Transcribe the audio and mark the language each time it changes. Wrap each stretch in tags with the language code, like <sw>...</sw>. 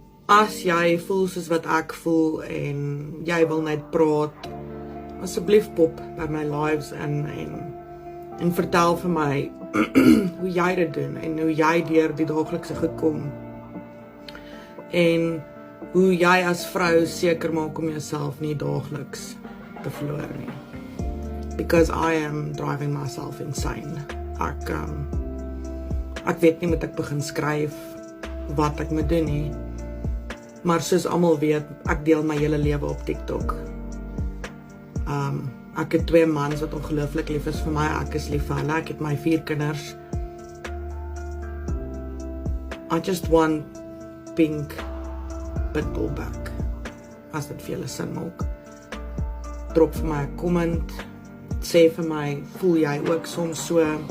<af>As jy voel soos wat ek voel en jy wil net praat, asseblief pop by my lives en vertel vir my hoe jy dit doen en hoe jy deur die daaglikse goed kom. En hoe jy as vrou seker maak om jouself nie daagliks te verloor nie.</af> <en>Because I am driving myself insane.</en> <af>Ek weet nie moet ek begin skryf wat ek moet doen nie. Maar soos almal weet, ek deel my hele lewe op TikTok. Ek het 2 mans wat ongelooflik lief is vir my. Ek is lief vir hulle. Ek het my 4 kinders.</af> <en>I just want pink pitbull back.</en> <af>As dit vir julle sin maak. Drop vir my 'n comment. Sê vir my, voel jy ook soms so?</af>